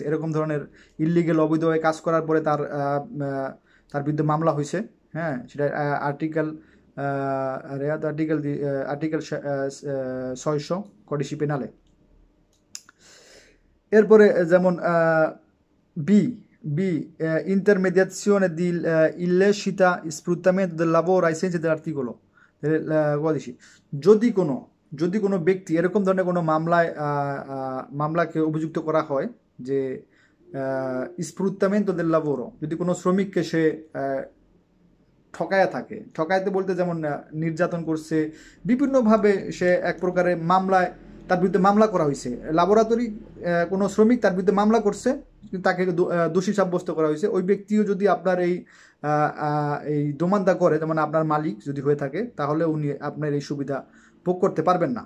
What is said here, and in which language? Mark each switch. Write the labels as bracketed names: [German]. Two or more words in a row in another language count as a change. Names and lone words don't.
[Bangla] এরকম ধরনের ইললিগেল অবৈধভাবে কাজ করার পরে তার বিরুদ্ধে মামলা হয়েছে, হ্যাঁ সেটা আর্টিকেল 600 [Italian] codice penale. এরপরে যেমন বি intermediazione di illecita sfruttamento del lavoro ai sensi dell'articolo 12। [Bangla] যদি কোনো ব্যক্তি এরকম ধরনের কোনো মামলাকে অভিযুক্ত করা হয় যে [Italian] sfruttamento del lavoro, [Bangla] যদি কোনো শ্রমিককে সে ঠকাইতে বলতে যেমন নির্যাতন করছে, বিভিন্নভাবে সে এক প্রকারের মামলায় তার বিরুদ্ধে মামলা করা হয়েছে, ল্যাবরেটরি কোনো শ্রমিক তার বিরুদ্ধে মামলা করছে, তাকে দোষী সাব্যস্ত করা হয়েছে, ওই ব্যক্তিও যদি আপনার এই দোমান্দা করে, যেমন আপনার মালিক যদি হয়ে থাকে, তাহলে উনি আপনার এই সুবিধা ভোগ করতে পারবেন না।